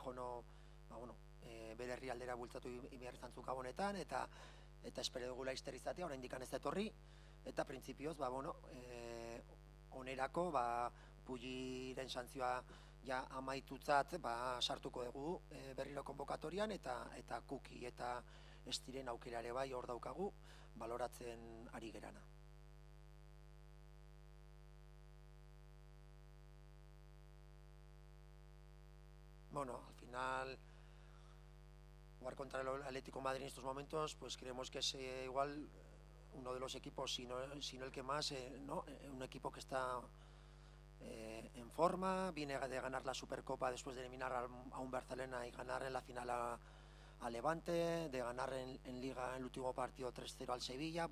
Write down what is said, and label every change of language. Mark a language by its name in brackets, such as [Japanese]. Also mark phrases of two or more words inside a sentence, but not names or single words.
[Basque] jono, bere herrialdera bultzatu behar izan zu Gabonetan, eta espero dugu laizter izatea, oraindik ez etorri, eta printzipioz, onerako, Pulliren santzioa ja amaitutzat sartuko dugu berriro konbokatorian, eta Kuki eta Estiren aukerare bai hor daukagu, baloratzen ari gerana. [Spanish] Bueno, al final, jugar contra el Atlético de Madrid en estos momentos, pues creemos que es igual uno de los equipos, si no el que más, ¿no? Un equipo que está en forma, viene de ganar la Supercopa después de eliminar a un Barcelona y ganar en la final a Levante, de ganar en Liga en el último partido 3-0 al Sevilla.